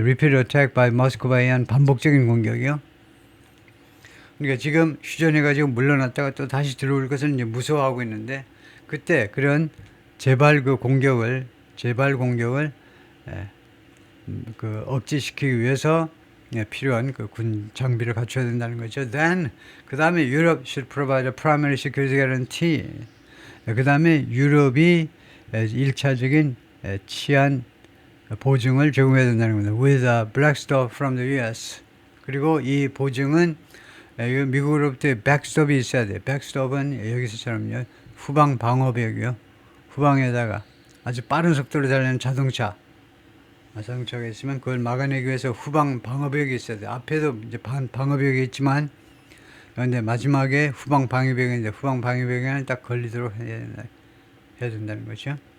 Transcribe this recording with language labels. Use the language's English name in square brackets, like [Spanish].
[English] repeat attack by Moscow [Korean] 에 의한 반복적인 공격이요. 그러니까 지금 휴전해가지고 물러났다가 또 다시 들어올 것을 이제 무서워하고 있는데, 그때 그런 재발 공격을 예, 그 억제시키기 위해서, 예, 필요한 그 군 장비를 갖춰야 된다는 거죠. [English] Then [Korean] 그 다음에 [English] Europe should provide a primary security guarantee. [Korean] 그 다음에 유럽이 1차적인 치안 보증을 제공해야 된다는 겁니다. [English] With a backstop from the US. [Korean] 그리고 이 보증은 미국으로부터 백스톱이 있어야 돼요. 백스톱은 여기서처럼요, 후방 방어벽이요. 후방에다가 아주 빠른 속도로 달리는 자동차가 있으면 그걸 막아내기 위해서 후방 방어벽이 있어야 돼요. 앞에도 이제 방어벽이 있지만, 그런데 마지막에 후방 방어벽인데, 후방 방어벽에는 딱 걸리도록 해야 된다는 거죠.